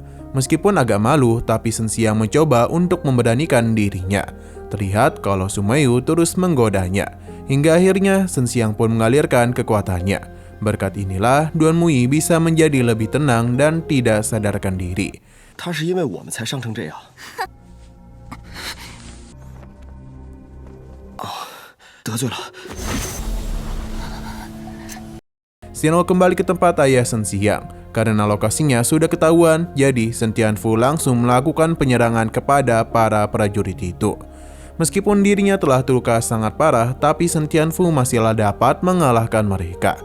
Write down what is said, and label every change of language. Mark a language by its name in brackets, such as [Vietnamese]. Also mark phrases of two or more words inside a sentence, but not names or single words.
[Indonesian] Meskipun agak malu, tapi Sensiang mencoba untuk memberanikan dirinya. Terlihat kalau Sumayu terus menggodanya, hingga akhirnya Sensiang pun mengalirkan kekuatannya. Berkat inilah Duan Muyi bisa menjadi lebih tenang dan tidak sadarkan diri. [Chinese] 他是因为我们才伤成这样。得罪了。 [Indonesian] Xianlu kembali ke tempat ayah Sensiang. Karena lokasinya sudah ketahuan, jadi Shen Tianfu langsung melakukan penyerangan kepada para prajurit itu. Meskipun dirinya telah terluka sangat parah, tapi Shen Tianfu masihlah dapat mengalahkan mereka.